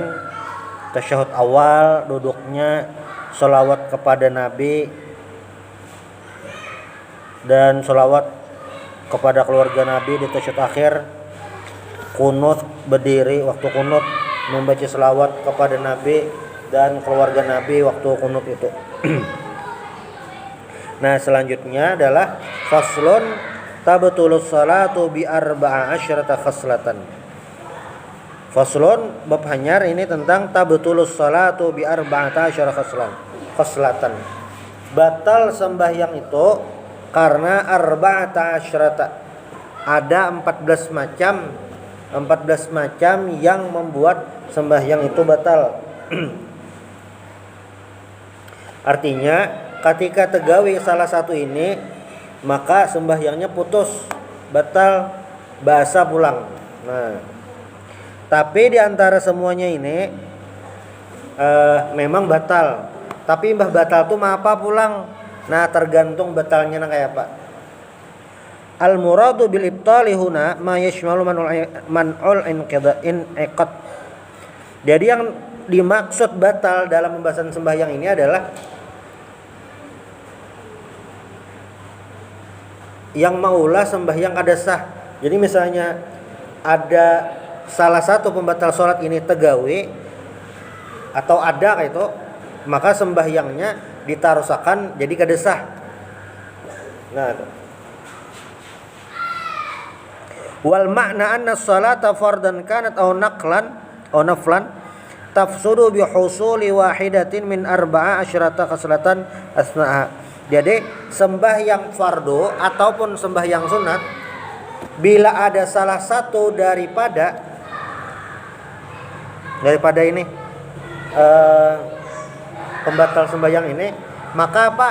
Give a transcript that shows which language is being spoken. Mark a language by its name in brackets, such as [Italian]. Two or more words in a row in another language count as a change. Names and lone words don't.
[Indonesian] Tasyahud awal, duduknya, sholawat kepada Nabi, dan sholawat kepada keluarga Nabi di tasyahud akhir, kunut berdiri waktu kunut, membaca sholawat kepada Nabi dan keluarga Nabi waktu kunut itu. Nah, selanjutnya adalah [Arabic] فصل تبطل الصلاة بأربع عشرة خصلة. Faslun [Banjar] bab hanyar ini tentang [Arabic] تبطل الصلاة بأربعة عشر خصلة. [Indonesian] Batal sembahyang itu karena [Arabic] أربعة عشرة. [Indonesian] Ada 14 macam yang membuat sembahyang itu batal. [Banjar] Artinya ketika tegawi salah satu ini, maka sembahyangnya putus, batal, basa pulang. [Indonesian] Nah, tapi di antara semuanya ini memang batal. [Banjar] Tapi mbah batal tuh mah apa pulang? Nah, tergantung batalnya kayak apa. [Arabic] المراد بالإبطال هنا ما يشمل منع الانعقاد. [Banjar] Jadi yang dimaksud batal dalam pembahasan sembahyang ini adalah yang maulah sembahyang kada sah. Jadi misalnya ada salah satu pembatal sholat ini tegawi atau ada kayak itu, maka sembahyangnya ditarusakan jadi kada sah. [Arabic] Nah, والمعنى أن الصلاة فرضا كانت أو نقلا أو نفلا تفسد بحصول واحدة من أربع عشرة خصلة أثناء. [Indonesian] Jadi sembahyang fardu ataupun sembahyang sunat, bila ada salah satu daripada ini pembatal sembahyang ini, maka apa?